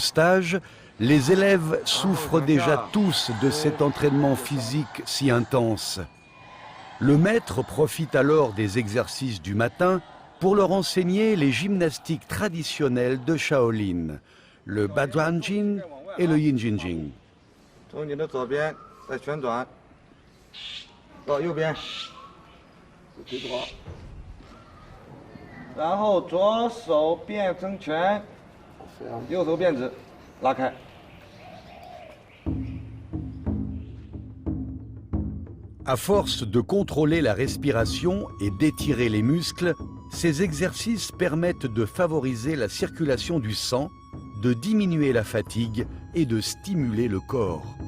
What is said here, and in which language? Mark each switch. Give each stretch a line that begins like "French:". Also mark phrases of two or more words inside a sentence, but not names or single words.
French: stage, les élèves souffrent déjà tous de cet entraînement physique si intense. Le maître profite alors des exercices du matin pour leur enseigner les gymnastiques traditionnelles de Shaolin, le Baduanjing et le Yinjinjing.
Chinese: 从你的左边再旋转到右边，腿droit，然后左手变成拳，右手变直，拉开。
French: À force de contrôler la respiration et d'étirer les muscles, ces exercices permettent de favoriser la circulation du sang, de diminuer la fatigue et de stimuler le corps.